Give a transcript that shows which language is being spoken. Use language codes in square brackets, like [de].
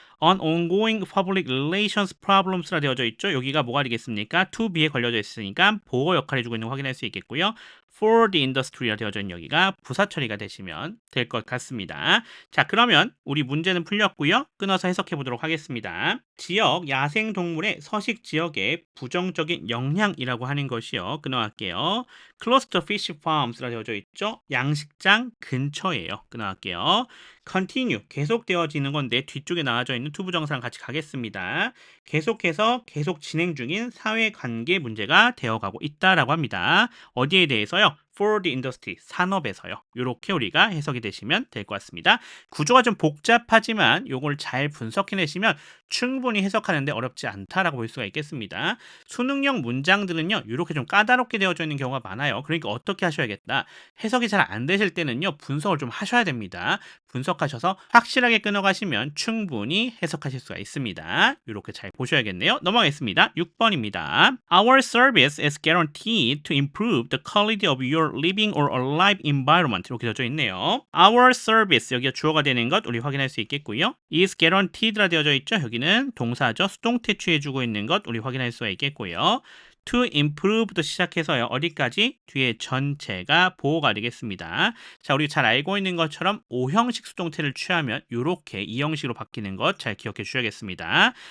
[en] on ongoing public relations problems [ko] 라 되어져 있죠. 여기가 뭐가 되겠습니까? to be에 걸려져 있으니까 보호 역할을 해주고 있는 거 확인할 수 있겠고요. [en] for the industry [ko] 라 되어져 있는 여기가 부사 처리가 되시면 될 것 같습니다. 자, 그러면 우리 문제는 풀렸고요. 끊어서 해석해 보도록 하겠습니다. 지역 야생동물의 서식 지역에 부정적인 영향이라고 하는 것이요. 끊어갈게요. [en] close to fish farms라 [ko] 되어져 있죠. 양식장 근처예요. 끊어갈게요. continue 계속되어지는 건데 뒤쪽에 나와져 있는 투부정사랑 같이 가겠습니다. 계속해서 계속 진행 중인 사회관계 문제가 되어가고 있다라고 합니다. 어디에 대해서요? [en] for the industry, [ko] 산업에서요. 이렇게 우리가 해석이 되시면 될 것 같습니다. 구조가 좀 복잡하지만 이걸 잘 분석해내시면 충분히 해석하는데 어렵지 않다라고 볼 수가 있겠습니다. 수능형 문장들은요, 이렇게 좀 까다롭게 되어져 있는 경우가 많아요. 그러니까 어떻게 하셔야겠다. 해석이 잘 안 되실 때는요, 분석을 좀 하셔야 됩니다. 분석하셔서 확실하게 끊어가시면 충분히 해석하실 수가 있습니다. 이렇게 잘 보셔야겠네요. 넘어가겠습니다. 6번입니다. [en] Our service is guaranteed to improve the quality of your living or alive environment. [ko] 이렇게 되어져 있네요. Our service, 여기가 주어가 되는 것 우리 확인할 수 있겠고요. is guaranteed라 되어져 있죠. 여기는 동사죠. 수동태 취해주고 있는 것 우리 확인할 수가 있겠고요. to improve부터 시작해서요. 어디까지? 뒤에 전체가 보호가 되겠습니다. 자, 우리 잘 알고 있는 것처럼 5형식 수동태를 취하면 이렇게 2형식으로 바뀌는 것 잘 기억해 주셔야겠습니다.